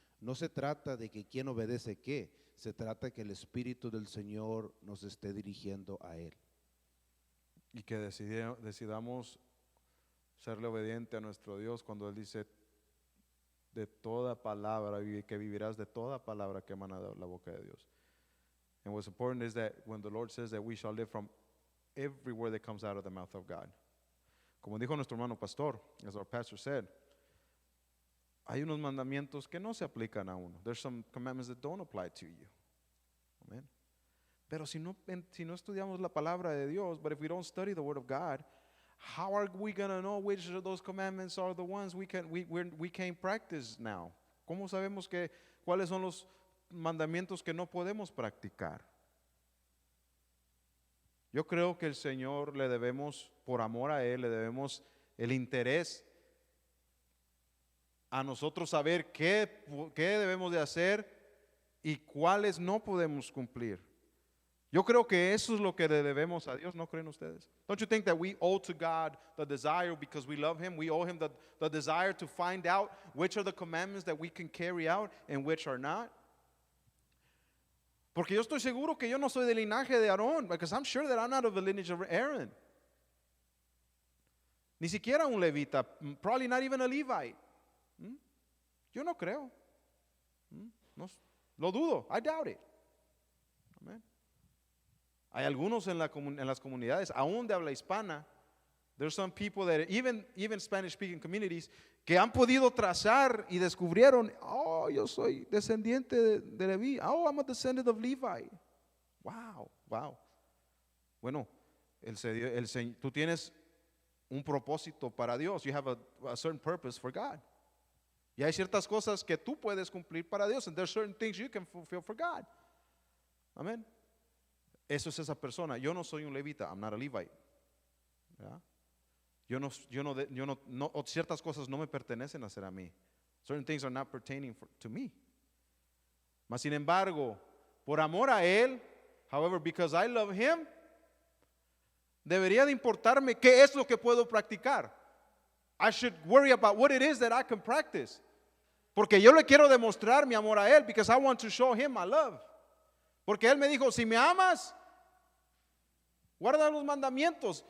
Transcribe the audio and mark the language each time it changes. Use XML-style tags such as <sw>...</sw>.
<es>No se trata de que quién obedece qué, se trata de que el Espíritu del Señor nos esté dirigiendo a Él. Y que decidamos serle obediente a nuestro Dios cuando Él dice de toda palabra, y que vivirás de toda palabra que emana de la boca de Dios.</es> <en>And what's important is that when the Lord says that we shall live from every word that comes out of the mouth of God.</en> <es>Como dijo nuestro hermano pastor,</es> <en>as our pastor said,</en> <es>hay unos mandamientos que no se aplican a uno.</es> <en>There's some commandments that don't apply to you. Amen.</en> <es>Pero si no estudiamos la palabra de Dios,</es> <en>but if we don't study the word of God, how are we going to know which of those commandments are the ones we can't practice now?</en> <es>¿Cómo sabemos cuáles son los mandamientos que no podemos practicar? Yo creo que el Señor le debemos, por amor a Él, le debemos el interés a nosotros saber qué debemos de hacer y cuáles no podemos cumplir. Yo creo que eso es lo que le debemos a Dios, ¿no creen ustedes?</es> <en>Don't you think that we owe to God the desire, because we love Him, we owe Him the desire to find out which are the commandments that we can carry out and which are not?</en> <es>Porque yo estoy seguro que yo no soy del linaje de Aarón,</es> <en>because I'm sure that I'm not of the lineage of Aaron.</en> <es>Ni siquiera un levita,</es> <en>probably not even a Levite.</en> <es>Yo no creo. No, lo dudo,</es> <en>I doubt it.</en> <es>Amen. Hay algunos en las comunidades, aún de habla hispana,</es> <en>There's some people that even Spanish speaking communities</en> <es>que han podido trazar y descubrieron, oh, yo soy descendiente de Leví.</es> <en>Oh, I'm a descendant of Levi. Wow, wow.</en> <es>Bueno, tú tienes un propósito para Dios.</es> <en>You have a certain purpose for God.</en> <es>Y hay ciertas cosas que tú puedes cumplir para Dios.</es> <en>And there's certain things you can fulfill for God.</en> <es>Amén. Eso es esa persona. Yo no soy un levita.</es> <en>I'm not a Levite.</en> <es>¿Verdad? Ciertas cosas no me pertenecen a ser a mí.</es> <en>Certain things are not pertaining to me.</en> <es>Mas sin embargo, por amor a Él,</es> <en>however, because I love Him,</en> <es>debería de importarme qué es lo que puedo practicar.</es> <en>I should worry about what it is that I can practice.</en> <es>Porque yo le quiero demostrar mi amor a Él,</es> <en>because I want to show Him my love.</en> <es>Porque Él me dijo, si me amas, guarda los mandamientos.</es>